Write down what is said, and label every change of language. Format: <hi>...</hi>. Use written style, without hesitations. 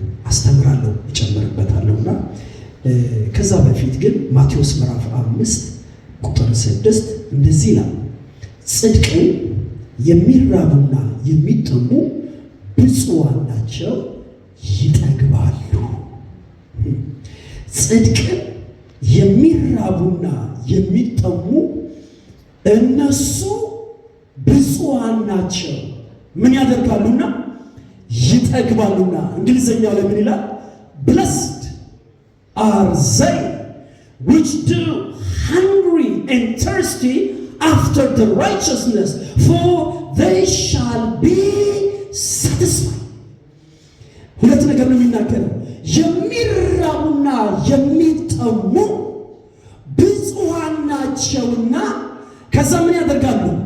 <am>አስተምራለሁ እጨምርበታለሁና ከዛ በፊት ግን ማቴዎስ ምዕራፍ 5 ቁጥር 6 እንደዚህ ይላል፣ ጽድቅን የሚራቡና የሚጠሙ ብፁዓን ናቸው ይጠግባሉ። ጽድቅን የሚራቡና የሚጠሙ እነሱ ብፁዓን ናቸው። ምን ያደርጋሉና? ይጠግባሉና። እንግሊዘኛው ላይ ምን ይላል?</am> <en>blessed are they which do hungry and thirsty after the righteousness, for they shall be satisfied.</en> <am>ሁለት ነገር ነው የሚናገረው። የሚራቡና የሚጠሙ ብፁዓን ናቸውና ከዛ ምን ያደርጋሉ?</am>